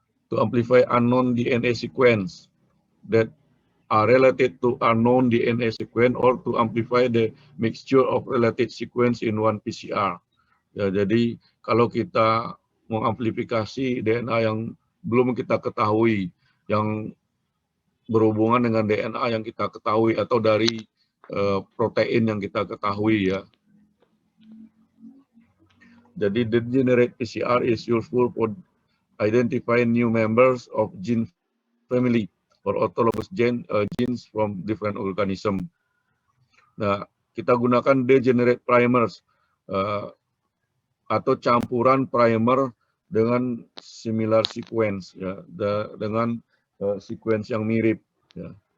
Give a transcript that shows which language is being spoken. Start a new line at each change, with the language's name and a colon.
English: To amplify unknown DNA sequence that are related to unknown DNA sequence or to amplify the mixture of related sequence in one PCR.
Indonesian: Ya, jadi kalau kita mengamplifikasi DNA yang belum kita ketahui, yang berhubungan dengan DNA yang kita ketahui atau dari protein yang kita ketahui ya.
English: Jadi degenerate PCR is useful for identifying new members of gene family or autologous genes from different organism.
Indonesian: Nah, kita gunakan degenerate primers atau campuran primer dengan
English: similar sequence
Indonesian: ya, dengan sequence yang mirip ya.